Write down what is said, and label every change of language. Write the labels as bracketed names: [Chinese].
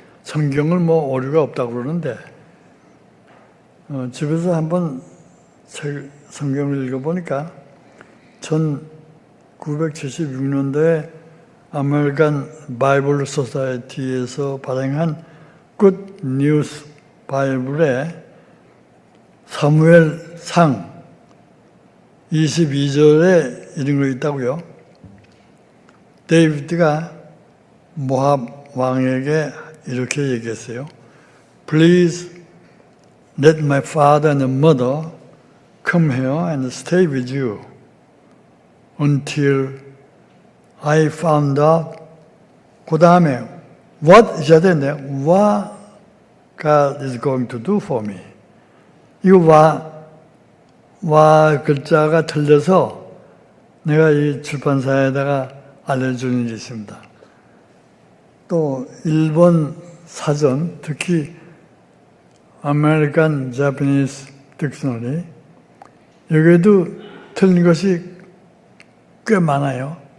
[Korean] 성경을 오류가 없다고 그러는데 집에서 한번 성경을 읽어보니까 1976년도에 아메리칸 바이블 소사이어티에서 발행한 굿 뉴스 바이블에 사무엘상 22절에 이런 거 있다고요. 데이비드가 모압 왕에게 이렇게 얘기했어요. [English] Please let my father and mother come here and stay with you until I found out. [Korean] 그 다음에 what 있어야 되는데 [English] what God is going to do for me. [Korean] 이거 와 글자가 틀려서 내가 이 출판사에다가 알려주는 일이 있습니다. 또 일본 사전, 특히 아메리칸 자파니스 딕셔너리 여기에도 틀린 것이 꽤 많아요.